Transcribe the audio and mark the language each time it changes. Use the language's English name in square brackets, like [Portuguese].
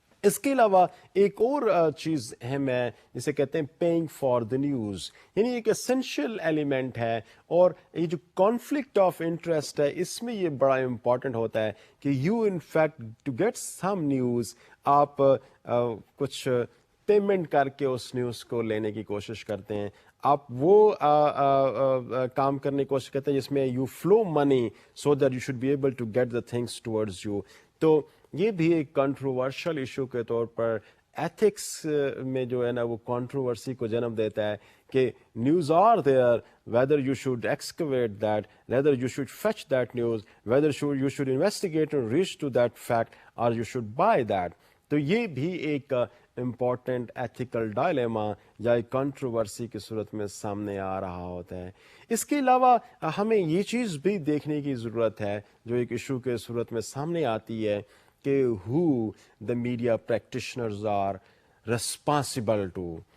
[Urdu] اس کے علاوہ ایک اور چیز اہم ہے جسے کہتے ہیں [English] paying for the news, [Urdu] یعنی ایک اسینشیل ایلیمنٹ ہے, اور یہ جو کانفلکٹ آف انٹرسٹ ہے اس میں یہ بڑا امپورٹنٹ ہوتا ہے کہ [English] you in fact to get some news [Urdu] آپ کچھ پیمنٹ کر کے اس نیوز کو لینے کی کوشش کرتے ہیں, آپ وہ کام کرنے کی کوشش کرتے ہیں جس میں [English] You flow money so that you should be able to get the things towards you. [Urdu] تو یہ بھی ایک کنٹروورشل ایشو کے طور پر ایتھکس میں جو ہے نا وہ کنٹروورسی کو جنم دیتا ہے کہ [English] News are there, whether you should excavate that, whether you should fetch that news, whether you should investigate and reach to that fact, or you should buy that. [Urdu] تو یہ بھی ایک امپورٹنٹ ایتھیکل ڈائلیما یا ایک controversy کی صورت میں سامنے آ رہا ہوتا ہے. اس کے علاوہ ہمیں یہ چیز بھی دیکھنے کی ضرورت ہے جو ایک ایشو کے صورت میں سامنے آتی ہے کہ [English] who the media practitioners are responsible to.